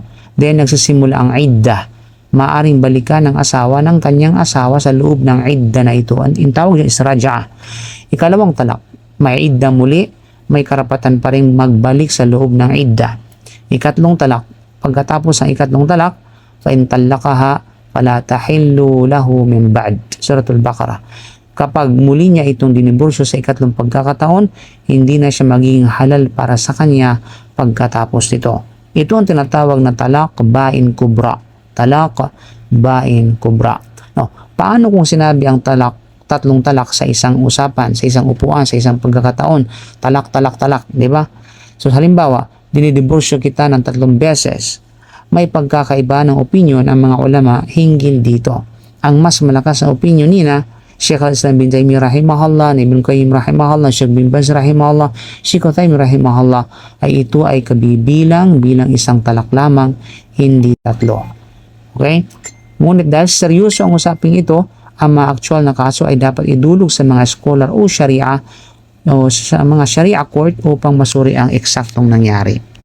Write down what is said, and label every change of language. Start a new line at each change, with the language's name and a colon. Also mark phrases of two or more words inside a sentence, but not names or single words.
Filipino: Then nagsisimula ang iddah. Maaring balikan ng asawa ng kanyang asawa sa loob ng iddah na ito. Ang tawag niya is raj'a. Ikalawang talak, may iddah muli, may karapatan pa rin magbalik sa loob ng iddah. Ikatlong talak, pagkatapos ng ikatlong talak,
Arabic: فإن طلقها فلا تحل له من بعد سورة البقرة.
Filipino: Kapag muli niya itong diniborsyo sa ikatlong pagkakataon, hindi na siya magiging halal para sa kanya pagkatapos nito.
Arabic: Ito ang tinatawag na طلاق بائن كبرى. طلاق بائن كبرى.
Filipino: No, paano kung sinabi ang tatlong talak sa isang usapan, sa isang upuan, sa isang pagkakataon? Talak, talak, talak, di ba? So halimbawa, dinidiborsyo kita ng 3 beses. May pagkakaiba ng opinion ang mga ulama hinggil dito. Ang mas malakas na opinion nila, Sheikh al-Islam bin Taymiyyah rahimahullah, Ibn Qayyim rahimahullah, Sheikh bin Baz rahimahullah, Sheikh Uthaymin rahimahullah, ay ito ay kabibilang bilang isang talak lamang, hindi 3. Okay? Ngunit dahil seryoso ang usaping ito, ang mga actual na kaso ay dapat idulog sa mga scholar o sharia o sa mga
English: sharia court
Filipino: upang masuri ang eksaktong nangyari.